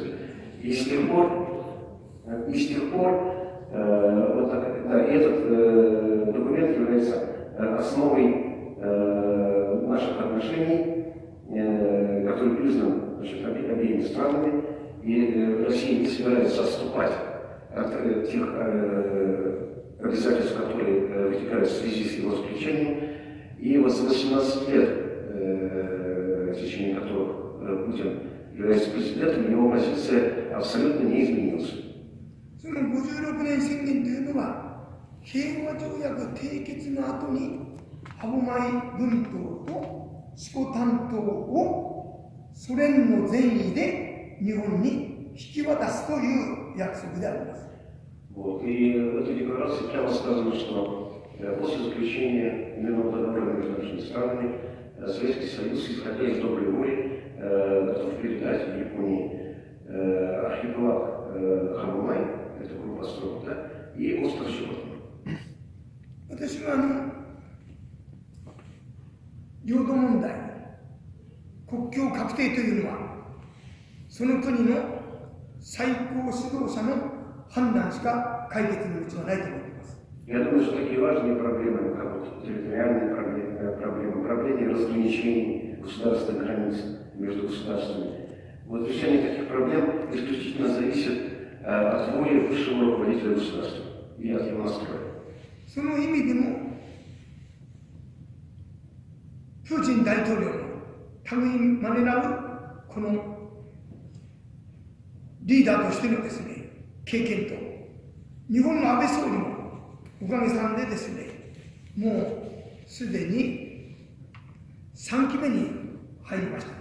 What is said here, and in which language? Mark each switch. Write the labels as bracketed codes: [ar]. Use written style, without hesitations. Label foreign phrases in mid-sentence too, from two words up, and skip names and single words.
[ru] И с тех пор вот этот документ является основой наших отношений, который признан, значит, обеими странами, и Россия не собирается отступать от тех обязательств, которые вытекают в связи с его заключением. И вот за 18 лет, в течение которых Путин является президентом, его позиция абсолютно не изменилась. [ja] その56年宣言というのは、平和条約締結の後に、歯舞群島と色丹島をソ連の善意で日本に引き渡すという約束であります。 [ru] Вот. И в этой декларации прямо сказано, что после заключения мирного договора между нашими странами Советский Союз, исходя из доброй воли, готов передать Японии архипелаг Хамамай, это группа островов, да, и остров Щепотный. [ja] 私は領土問題、国境確定というのは、 その国の最高指導者の判断しか解決の道はないと思っています。 [ru] Я думаю, что такие важные проблемы, как вот территориальные проблемы, проблемы разграничений государственных границ между государствами, вот решение таких проблем исключительно зависит от воли высшего руководителя государства и от его настроя. [ja] その意味でも、プーチン大統領の類いまれなるこのリーダーとしてのですね、経験と、日本の安倍総理もおかげさんでですね、もうすでに3期目に入りました。